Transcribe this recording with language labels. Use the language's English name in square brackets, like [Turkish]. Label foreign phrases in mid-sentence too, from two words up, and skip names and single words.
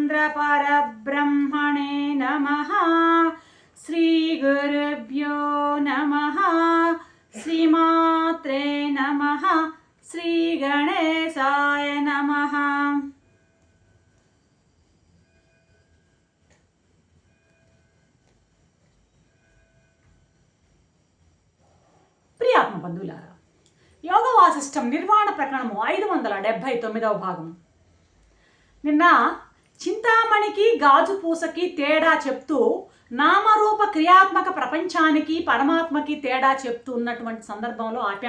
[Sanskrit] परब्रह्मणे नमः। श्रीगुरुभ्यो नमः। श्रीमात्रे नमः। श्रीगणेशाय नमः। [Telugu] ప్రియాత్మ బంధువులారా, యోగ వాసిష్టం నిర్వాణ ప్రకరణము 579వ భాగం. నిన్న చింతామణికి గాజు పూసకి తేడా చెప్తూ నామరూప క్రియాత్మక ప్రపంచానికి పరమాత్మకి తేడా చెప్తూ ఉన్నటువంటి సందర్భంలో ఆపాం.